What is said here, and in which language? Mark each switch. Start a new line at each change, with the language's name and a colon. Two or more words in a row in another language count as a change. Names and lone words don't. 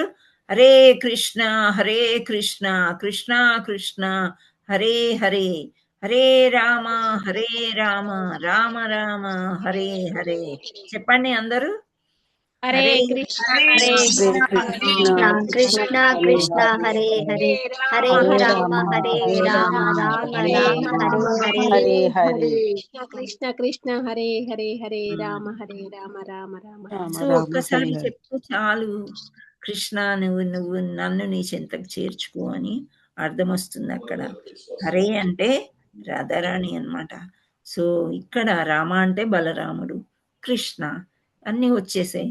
Sanskrit: హరే కృష్ణ కృష్ణ కృష్ణ హరే హరే, హరే రామ రామ రామ హరే హరే.
Telugu: చెప్పండి అందరూ.
Sanskrit: హరే హరే కృష్ణ హరే కృష్ణ కృష్ణ కృష్ణ హరే హరే, హరే రామ రామ రామ హరే హరే. హరే హరే కృష్ణ కృష్ణ హరే హరే, హరే రామ రామ రామ.
Telugu: సో ఒక్కసారి చెప్తే చాలు, కృష్ణ నువ్వు నన్ను నీ చెంతకు చేర్చుకో అని అర్థం వస్తుంది అక్కడ. హరే అంటే రాధారాణి అన్నమాట. సో ఇక్కడ రామ అంటే బలరాముడు, కృష్ణ అన్నీ వచ్చేసాయి.